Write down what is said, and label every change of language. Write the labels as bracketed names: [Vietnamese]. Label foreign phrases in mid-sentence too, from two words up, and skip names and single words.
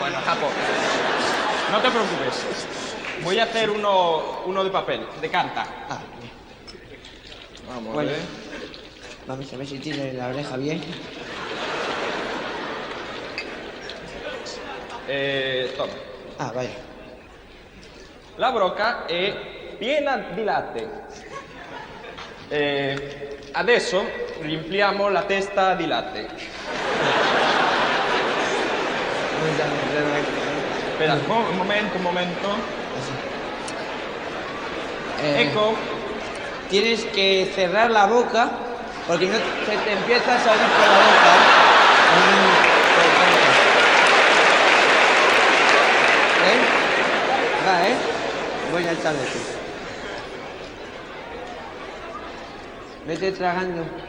[Spanish] Bueno, Japo, no te preocupes. Voy a hacer uno de papel, de carta. Ah, Vamos bueno. a ver. Vamos a ver si tiene la oreja bien. Toma. Ah, vaya. [Italian] La brocca è piena di latte. Adesso riempiamo la testa di latte. [Spanish] Espera, un momento. [Italian] Ecco. [Spanish] Tienes que cerrar la boca porque no se te empieza a salir por la boca. Va, voy a echarle tú. Vete tragando.